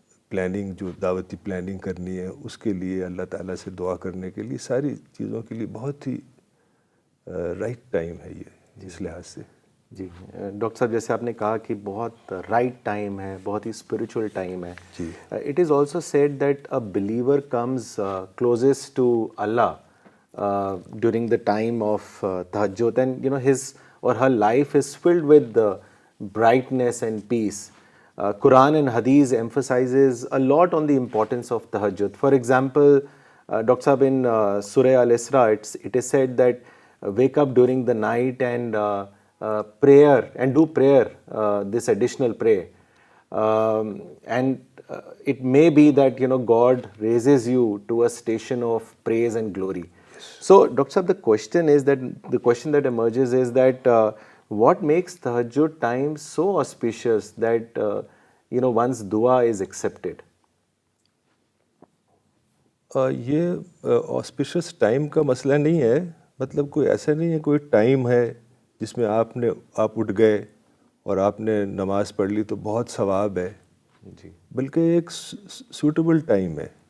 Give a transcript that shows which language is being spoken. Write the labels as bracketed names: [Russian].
[Urdu] Planning جو دعوتی planning کرنی ہے اس کے لیے, اللہ تعالیٰ سے دعا کرنے کے لیے, ساری چیزوں کے لیے بہت ہی رائٹ ٹائم ہے یہ اس لحاظ سے. جی ڈاکٹر صاحب, جیسے آپ نے کہا کہ بہت رائٹ ٹائم ہے, بہت ہی اسپریچول ٹائم ہے. جی, [English] It is also said that a believer comes closest to Allah during the time of tahajjud, and his or her life is filled with brightness and peace. Quran and Hadith emphasizes a lot on the importance of tahajjud. For example, Dr. Sahab, in Surah Al-Isra, it is said that wake up during the night and prayer and do prayer, this additional prayer. And it may be that God raises you to a station of praise and glory. So, Dr. Sahab, the question that emerges is that what makes tahajjud time so auspicious that one's dua is accepted? [Urdu] یہ auspicious time کا مسئلہ نہیں ہے, مطلب کوئی ایسا نہیں ہے کوئی ٹائم ہے جس میں آپ اٹھ گئے اور آپ نے نماز پڑھ لی تو بہت ثواب ہے. جی, بلکہ ایک سوٹیبل ٹائم ہے.